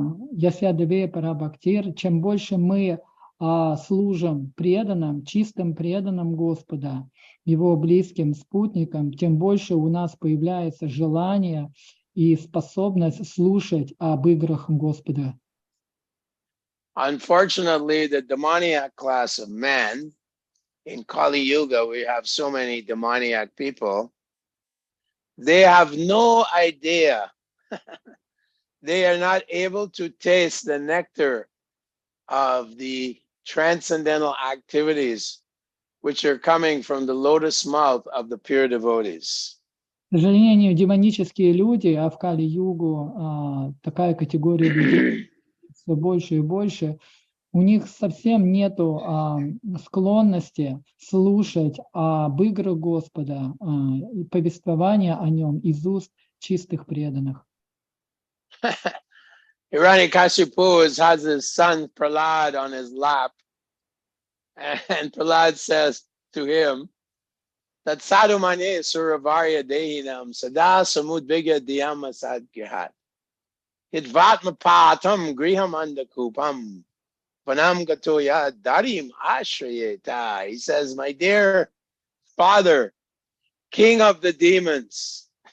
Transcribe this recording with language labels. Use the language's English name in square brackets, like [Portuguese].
[Sanskrit] Ясьядеве Парабхактир, [Russian] чем больше мы служим преданным, чистым преданным Господа, Его близким спутникам, тем больше у нас появляется желание и способность слушать об играх Господа. [English] Unfortunately, the demoniac class of men, in Kali Yuga, we have so many demoniac people, they have no idea. They are not able to taste the nectar of the transcendental activities which are coming from the lotus mouth of the pure devotees. [Russian] К сожалению, демонические люди, а в Кали-югу такая категория людей, все больше и больше, у них совсем нету склонности слушать об играх Господа и повествования о нем из уст чистых преданных. [English] Hiranyakashipu has his son Prahlad on his lap, and Prahlad says to him that [Sanskrit] sadhumane suravarya dehinam sada samudviga dhyama sadgyahat hitvatma patam griham andakupam panam gatoya darim ashrayeta. [English] He says, my dear father, king of the demons,